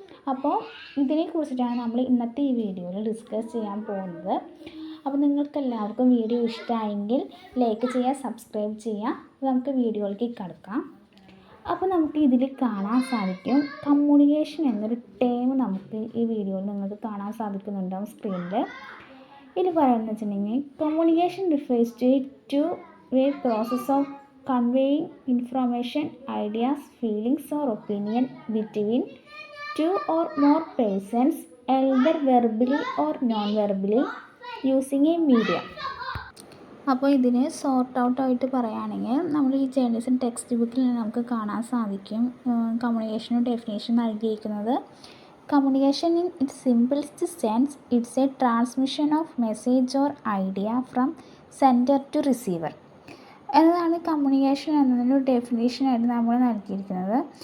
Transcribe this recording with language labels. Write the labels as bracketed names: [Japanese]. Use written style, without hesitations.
[Malayalam] അപ്പോൾ ഇതിനെ കുറിച്ചിട്ടാണ് നമ്മൾ ഇന്നത്തെ ഈ വീഡിയോയിൽ ഡിസ്കസ് ചെയ്യാൻ പോകുന്നത്. അപ്പോൾ നിങ്ങൾക്ക് എല്ലാവർക്കും വീഡിയോ ഇഷ്ടമായെങ്കിൽ ലൈക്ക് ചെയ്യുക, സബ്സ്ക്രൈബ് ചെയ്യുക. നമുക്ക് വീഡിയോയിലേക്ക് കടക്കാം. അപ്പോൾ നമുക്ക് ഇതിൽ കാണാൻ സാധിക്കും കമ്മ്യൂണിക്കേഷൻ എന്നൊരു ടേം നമുക്ക് ഈ വീഡിയോയിൽ നിങ്ങൾക്ക് കാണാൻ സാധിക്കുന്നുണ്ടാവും സ്ക്രീനിൽ. ഇത് പറയുന്നത് വെച്ചിട്ടുണ്ടെങ്കിൽ [English] Communication refers to a process of conveying information, ideas, feelings or opinion between two or more persons, either verbally or non-verbally, using a medium. [Malayalam] അപ്പോൾ ഇതിന് സോർട്ട് ഔട്ടായിട്ട് പറയുകയാണെങ്കിൽ നമ്മൾ ഈ ജേർണലിസം ടെക്സ്റ്റ് ബുക്കിൽ നമുക്ക് കാണാൻ സാധിക്കും കമ്മ്യൂണിക്കേഷൻ്റെ ഡെഫിനേഷൻ നൽകിയിരിക്കുന്നത്. [English] communication in its simplest sense it's a transmission of message or idea from sender to receiver [Malayalam] എന്നതാണ് കമ്മ്യൂണിക്കേഷൻ എന്നതിൻ്റെ ഡെഫിനേഷനായിട്ട് നമ്മൾ നൽകിയിരിക്കുന്നത്.